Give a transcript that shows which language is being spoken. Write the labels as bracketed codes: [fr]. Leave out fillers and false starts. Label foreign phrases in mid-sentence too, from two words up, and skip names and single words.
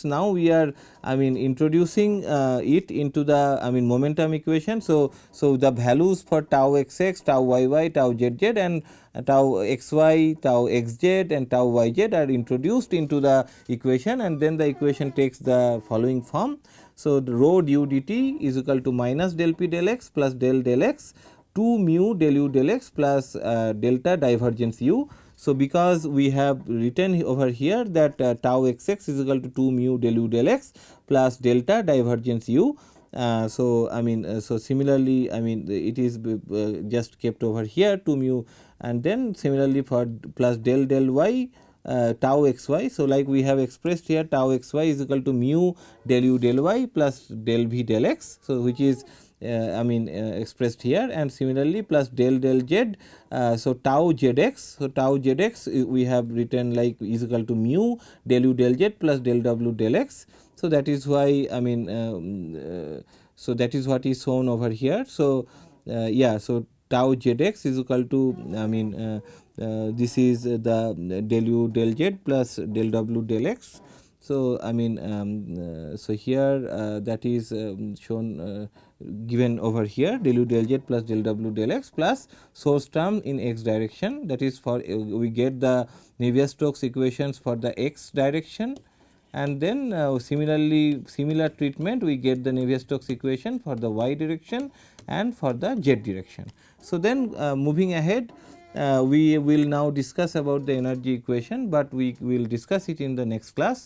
[en] Now, we are I mean introducing it into the I mean momentum equation. So, the values for tau xx, tau yy, tau zz and tau xy, tau xz and tau yz are introduced into the equation, and then the equation takes the following form. So, the rho du dt is equal to minus del p del x plus del x 2 mu del u del x plus delta divergence u. So, because we have written over here that tau xx is equal to 2 mu del u del x plus delta divergence u. So, I mean so similarly I mean it is just kept over here 2 mu, and then similarly for plus del y tau xy. So, like we have expressed here tau xy is equal to mu del u del y plus del v del x. So, which is I mean expressed here, and similarly plus del z. So, tau zx. So, tau zx we have written like is equal to mu del u del z plus del w del x. So, that is why I mean so that is what is shown over here. So, yeah. So, tau zx is equal to I mean this is the del u del z plus del w del x. So, I mean so here that is shown given over here del u del z plus del w del x plus source term in x direction, that is for we get the Navier-Stokes equations for the x direction, and then similar treatment we get the Navier-Stokes equation for the y direction and for the z direction. So, then moving ahead we will now discuss about the energy equation, but we will discuss it in the next class.